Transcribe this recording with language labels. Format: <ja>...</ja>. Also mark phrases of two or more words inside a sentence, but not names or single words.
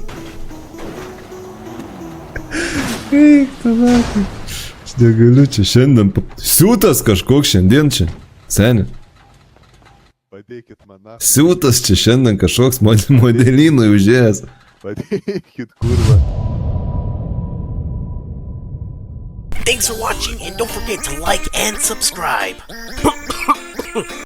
<lt>Eik, tu nahui. Aš negaliu čia šiandien. Siūtas kažkoks šiandien čia. Seni. Padėkit man, nahui. Siūtas čia šiandien kažkoks modelynui užėjęs. Padėkit, kurva.</lt> <en>Thanks for watching and don't forget to like and subscribe.</en>